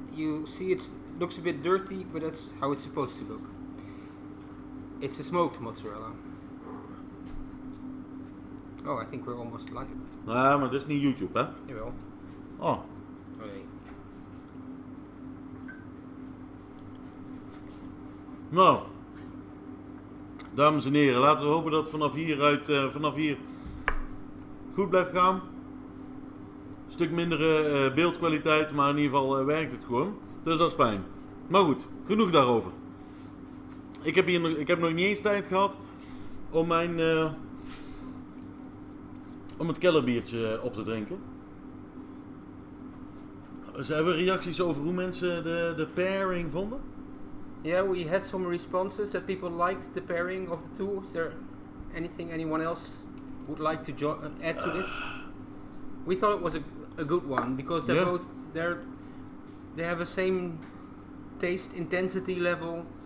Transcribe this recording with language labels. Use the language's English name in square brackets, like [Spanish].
[English] You see it looks a bit dirty, but that's how it's supposed to look. It's a smoked mozzarella. Oh, I think we're almost live. [Dutch] Nee, maar dit is niet YouTube, hè? Jawel. Oh. Oh nee. Nou, dames en heren, laten we hopen dat vanaf hier goed blijft gaan. Een stuk mindere beeldkwaliteit, maar in ieder geval werkt het gewoon. Dus dat is fijn. Maar goed, genoeg daarover. Ik heb nog niet eens tijd gehad om om het kellerbiertje op te drinken. Dus hebben we reacties over hoe mensen de pairing vonden? [English] Yeah, we had some responses that people liked the pairing of the two. Is there anyone else would like to add to this? We thought it was a good one because they're both they have the same taste intensity level.